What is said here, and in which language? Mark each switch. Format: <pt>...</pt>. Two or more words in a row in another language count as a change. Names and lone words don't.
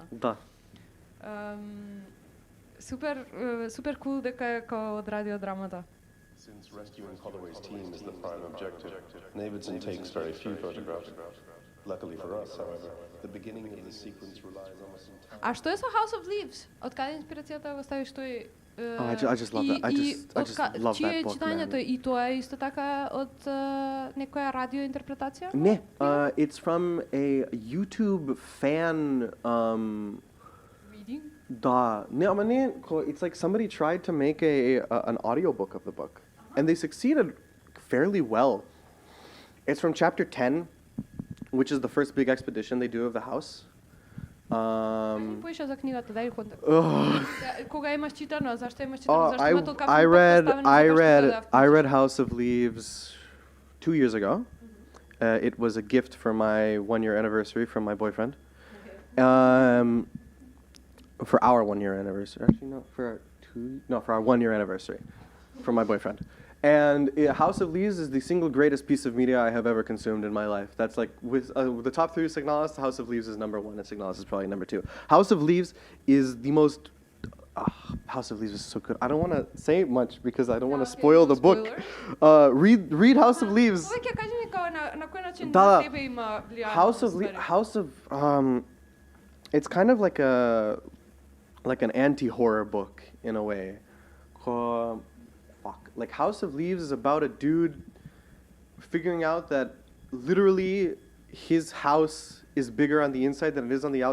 <mk>Да. Супер кул дека е како од радиодрамата.</mk> <en>Since rescuing Holloway's team is the prime objective, Navidson takes very few photographs. Luckily for us, however, the beginning of the sequence relies almost entirely.</en> <mk>А што е со House of Leaves? Од каде инспирацијата го ставиш тој?</mk> <en>I just love that. I just love that book.</en> <mk>Читањето и тоа е исто така од некоја радио интерпретација? Не,</mk> <en>it's from a YouTube fan Reading?</en> <mk>Da.</mk> <en>No, it's like somebody tried to make an audiobook of the book, and they succeeded fairly well. It's from chapter 10, which is the first big expedition they do of the house.</en> <mk>Поише за книгата, дај контекст. Кога имаш читано, зашто имаш читано, зашто има толку</mk> <en>I read House of Leaves 2 years ago. It was a gift for my 1-year anniversary from my boyfriend. For our 1-year anniversary, actually, for our 1-year anniversary from my boyfriend. And House of Leaves is the single greatest piece of media I have ever consumed in my life. That's like, with the top 3 Signalis, House of Leaves is number 1, and Signalis is probably number 2. House of Leaves is the most... House of Leaves is so good. I don't want to say much because I don't want to spoil the book. Read House of Leaves.</en> <mk>Повеќе кажи ми како на кој начин Да, на тебе има влијание.</mk> <en>House of it's kind of like an anti-horror book in a way. Like House of Leaves is about a dude figuring out that literally his house is bigger on the inside than it is on the</en>